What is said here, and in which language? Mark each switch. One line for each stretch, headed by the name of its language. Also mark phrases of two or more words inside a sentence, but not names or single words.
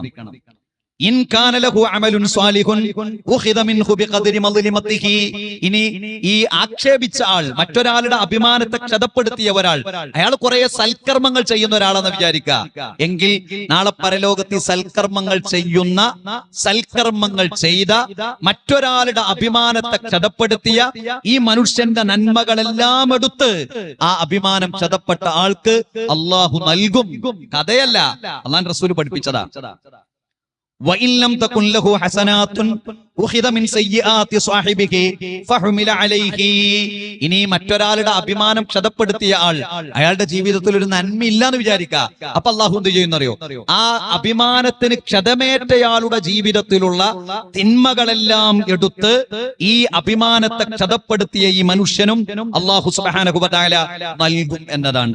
Arabic: إن كان له عمل صالح أخذ منه بقدر مظلمته,
Malayalam: ഇനി ഈ ആക്ഷേപിച്ച ആൾ, മറ്റൊരാളുടെ അഭിമാനത്തെ ക്ഷതപ്പെടുത്തിയ ഒരാൾ, അയാൾ കുറെ സൽക്കർമ്മങ്ങൾ ചെയ്യുന്ന ഒരാളെന്ന് വിചാരിക്കുക എങ്കിൽ നാളെ പരലോകത്തിൽ സൽക്കർമ്മങ്ങൾ ചെയ്യുന്ന, സൽക്കർമ്മങ്ങൾ ചെയ്ത, മറ്റൊരാളുടെ അഭിമാനത്തെ ക്ഷതപ്പെടുത്തിയ ഈ മനുഷ്യന്റെ നന്മകളെല്ലാം എടുത്ത് ആ അഭിമാനം ക്ഷതപ്പെട്ട ആൾക്ക് അള്ളാഹു നൽകും. കഥയല്ല, അല്ലാഹു റസൂൽ പഠിപ്പിച്ചതാ.
Arabic: وَإِن لَّمْ تَكُن لَّهُ حَسَنَاتٌ أُخِذَ مِن سَيِّئَاتِ صَاحِبِهِ فَحُمِلَ عَلَيْهِ,
Malayalam: ഇനി മറ്റൊരാളുടെ അഭിമാനം ക്ഷതപ്പെടുത്തിയ ആൾ, അയാളുടെ ജീവിതത്തിൽ ഒരു നന്മയില്ല എന്ന് വിചാരിക്കുക. അപ്പൊ അള്ളാഹു എന്ത് ചെയ്യുന്നറിയോ? ആ അഭിമാനത്തിന് ക്ഷതമേറ്റയാളുടെ ജീവിതത്തിലുള്ള തിന്മകളെല്ലാം എടുത്ത് ഈ അഭിമാനത്തെ ക്ഷതപ്പെടുത്തിയ ഈ മനുഷ്യനും അള്ളാഹു
Arabic: سبحانه وتعالى
Malayalam: നൽകും എന്നതാണ്.